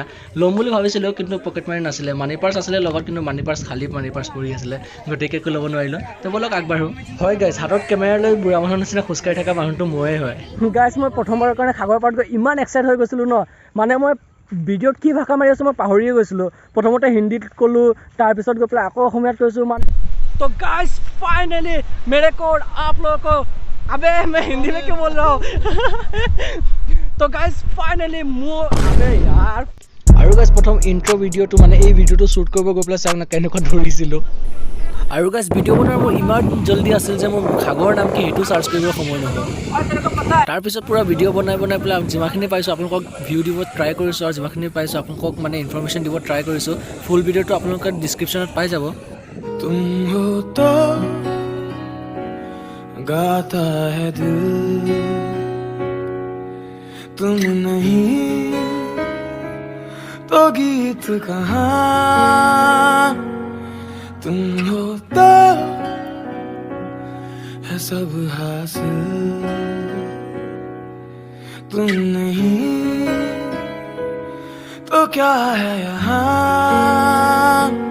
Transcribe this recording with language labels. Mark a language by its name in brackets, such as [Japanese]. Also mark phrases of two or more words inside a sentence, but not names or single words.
[Assamese] ল'ম বুলি ভাবিছিলোঁ কিন্তু [English] pocket money [Assamese] নাছিলে, [English] money purse [Assamese] আছিলে লগত, কিন্তু [English] money purse [Assamese] খালী [English] money purse [Assamese] পৰি আছিলে, গতিকে একো ল'ব নোৱাৰিলোঁ। তো ব'লক আগবাঢ়োঁ। হয় গাইজ, হাতত কেমেৰা লৈ বুঢ়া মানুহৰ নিচিনা খোজকাঢ়ি থকা মানুহটো ময়ে হয়। গাইজ মই প্ৰথমবাৰৰ কাৰণে সাগৰৰ পাৰত গৈ ইমান এক্সাইট হৈ গৈছিলোঁ ন, মানে মই ভিডিঅ'ত কি ভাষা মাৰি আছোঁ মই পাহৰিয়ে গৈছিলোঁ। প্ৰথমতে হিন্দীত ক'লোঁ, তাৰপিছত গৈ পেলাই আকৌ অসমীয়াত কৈছোঁ মানে। [Hindi] तो [English] guys finally [Hindi] मेरे को आप लोगों को, अबे मैं हिंदी में क्यों बोल रहा हूँ। तो [English] guys finally [Hindi] अबे यार। [Assamese] আৰু গাইজ প্ৰথম [English] intro videoটো [Assamese] মানে এই ভিডিঅ'টো শ্বুট কৰিব গৈ পেলাই চাওক না কেনেকুৱা ধৰিছিলোঁ। আৰু গাইজ ভিডিঅ' বনোৱাৰ মোৰ ইমান জল্দি আছিল যে মোৰ সাগৰৰ নাম কি সেইটো চাৰ্চ কৰিব সময় নহ'ল। তাৰপিছত পূৰা ভিডিঅ' বনাই পেলাই যিমানখিনি পাইছোঁ আপোনালোকক ভিউ দিব ট্ৰাই কৰিছোঁ, আৰু যিমানখিনি পাইছোঁ আপোনালোকক মানে ইনফৰমেশ্যন দিব ট্ৰাই কৰিছোঁ। [English] full videoটো [Assamese] আপোনালোকে ডিছক্ৰিপশ্যনত পাই যাব। [Hindi] तुम हो तो गाता है दिल, तुम नहीं तो गीत कहाँ। तुम हो तो है सब हासिल, तुम नहीं तो क्या है यहाँ।